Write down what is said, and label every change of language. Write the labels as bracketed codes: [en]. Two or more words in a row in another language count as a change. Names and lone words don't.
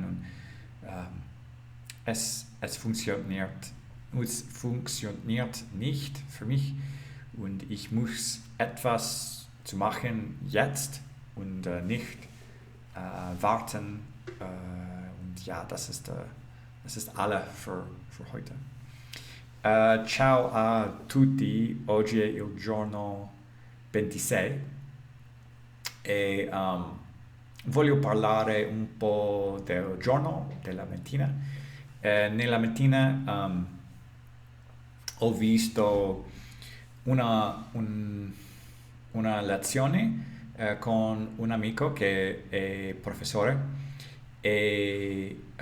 [de] Und es funktioniert nicht für mich und ich muss etwas zu machen jetzt und nicht warten. Und ja, das ist alle für heute. [it] Ciao a tutti, oggi è il giorno 26 e voglio parlare un po' del giorno, della mattina. Nella mattina ho visto una lezione con un amico che è professore e